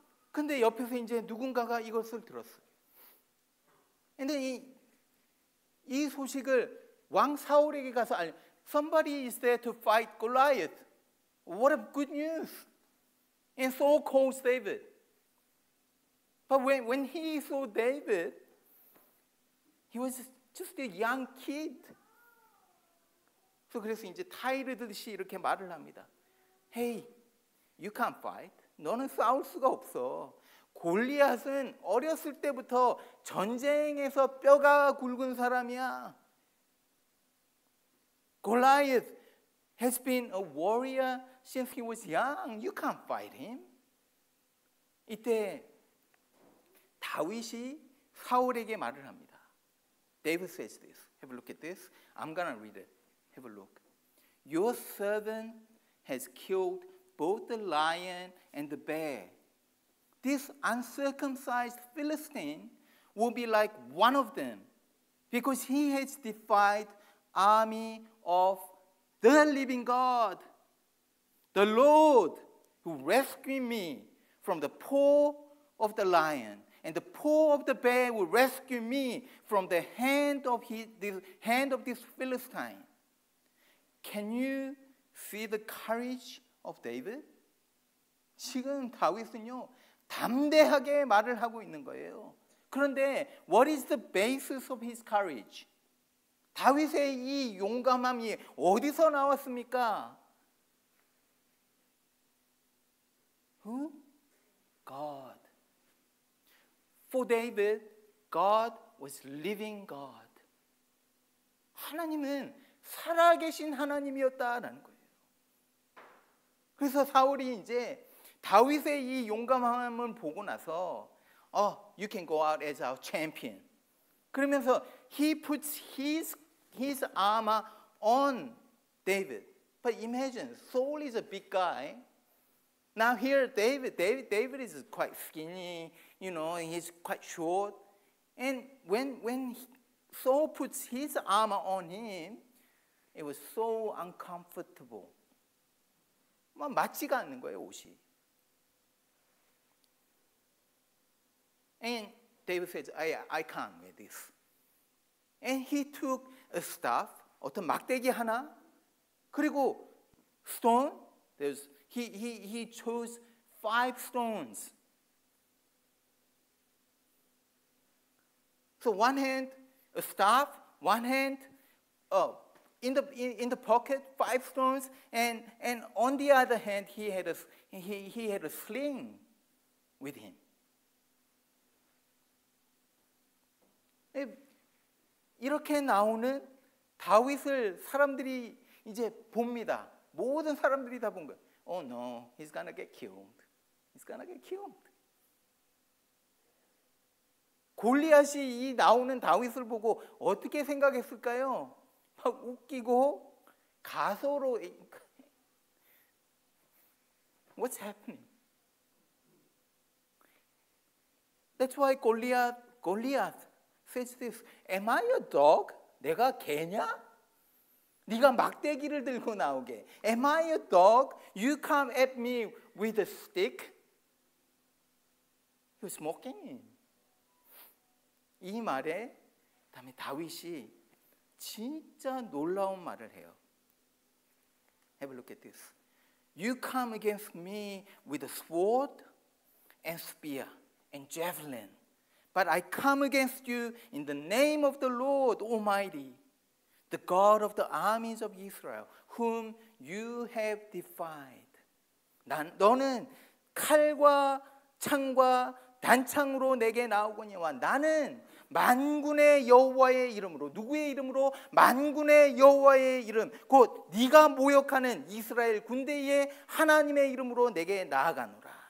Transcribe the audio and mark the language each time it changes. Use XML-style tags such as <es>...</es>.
<ko>근데 옆에서 이제 누군가가 이것을 들었어요. 근데 이 소식을 왕 사울에게 가서 알려.</ko> <en>Somebody is there to fight Goliath. What a good news. And Saul calls David. But when he saw David, he was just a young kid.</en> <ko>그래서 이제 타이르듯이 이렇게 말을 합니다.</ko> <en>Hey, you can't fight.</en> <ko>너는 싸울 수가 없어. 골리앗은 어렸을 때부터 전쟁에서 뼈가 굵은 사람이야.</ko> <en>Goliath has been a warrior since he was young. You can't fight him.</en> <ko>이때 다윗이 사울에게 말을 합니다.</ko> <en>David says this. Have a look at this. I'm going to read it. Have a look. Your servant has killed both the lion and the bear. This uncircumcised Philistine will be like one of them because he has defied army of the living God. The Lord who rescued me from the paw of the lion and the paw of the bear will rescue me from the hand of this Philistine. Can you see the courage of David?</en> <ko>지금 다윗은요, 담대하게 말을 하고 있는 거예요. 그런데</ko> <en>what is the basis of his courage?</en> <ko>다윗의 이 용감함이 어디서 나왔습니까?</ko> <en>Who? God. For David, God was living God.</en> <ko>하나님은 살아계신 하나님이었다라는 거예요. 그래서 사울이 이제 다윗의 이 용감함을 보고 나서</ko> <en>you can go out as our champion.</en> <ko>그러면서</ko> <en>he puts his armor on David. But imagine, Saul is a big guy. Now here David is quite skinny, you know, he's quite short. And when Saul puts his armor on him, it was so uncomfortable.</en> <ko>맞지가 않는 거예요, 옷이.</ko> <en>And David says, I can't wear this. And he took a staff,</en> <ko>어떤 막대기 하나, 그리고</ko> <en>stone. He chose 5 stones. So one hand a staff, one hand in the pocket 5 stones, and on the other hand he had a sling with him.</en> <ko>이렇게 나오는 다윗을 사람들이 이제 봅니다. 모든 사람들이 다 본 거예요.</ko> <en>Oh no, he's gonna get killed. He's gonna get killed.</en> <ko>골리앗이 이 나오는 다윗을 보고 어떻게 생각했을까요? 막 웃기고 가소로</ko> <en>What's happening? That's why Goliath says this. Am I a dog?</en> <ko>내가 개냐? 네가 막대기를 들고 나오게.</ko> <en>Am I a dog? You come at me with a stick? He was mocking him. 이 말에 그다음에 다윗이 진짜 놀라운 말을 해요. Have a look at this. You come against me with a sword and spear and javelin, But I come against you in the name of the Lord Almighty, the God of the armies of Israel, whom you have defied.</en> <ko>너는 칼과 창과 단창으로 내게 나오거니와 나는 만군의 여호와의 이름으로, 누구의 이름으로? 만군의 여호와의 이름, 곧 네가 모욕하는 이스라엘 군대의 하나님의 이름으로 내게 나아가노라.</ko>